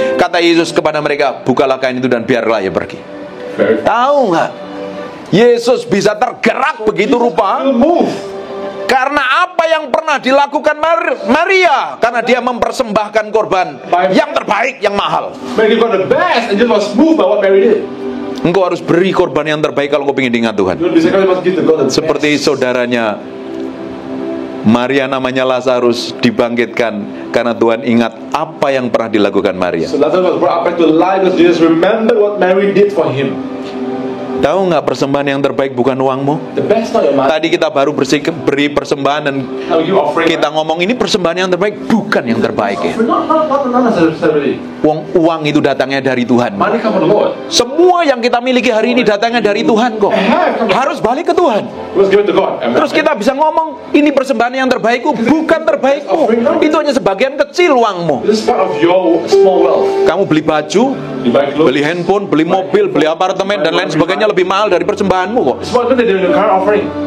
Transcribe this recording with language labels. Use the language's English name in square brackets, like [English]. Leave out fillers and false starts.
[Indonesian] Kata Yesus kepada mereka, bukalah kain itu dan biarlah ia pergi. Tahu nggak? Yesus bisa tergerak begitu rupa karena apa yang pernah dilakukan Maria. Karena dia mempersembahkan korban yang terbaik, yang mahal. [English] Mary got the best and just was moved by what Mary did. [Indonesian] Engkau harus beri korban yang terbaik kalau engkau ingin diingat Tuhan. [English] You must give to God the best. [Indonesian] Seperti saudaranya Maria namanya Lazarus dibangkitkan karena Tuhan ingat apa yang pernah dilakukan Maria. [English] So Lazarus was brought back to life because Jesus remembered what Mary did for him. [Indonesian] Tahu nggak, persembahan yang terbaik bukan uangmu. [English] The best not your money. [Indonesian] Tadi kita baru beri persembahan dan [English] Now you offering. [Indonesian] kita ngomong ini persembahan yang terbaik, bukan yang terbaik ya. [English] Not necessarily. [Indonesian] Uang itu datangnya dari Tuhan. [English] Money come from the Lord. [Indonesian] Semua yang kita miliki hari ini datangnya dari Tuhan kok. Harus balik ke Tuhan. [English] Let's give it to God. Amen. [Indonesian] Terus kita bisa ngomong ini persembahan yang terbaikku, bukan terbaikmu. Itu hanya sebagian kecil uangmu. [English] This is part of your small wealth. [Indonesian] Kamu beli baju, [English] You buy clothes. [Indonesian] beli handphone, beli mobil, beli apartemen dan lain sebagainya lebih mahal dari persembahanmu kok. [English] It's what they do in the current offering.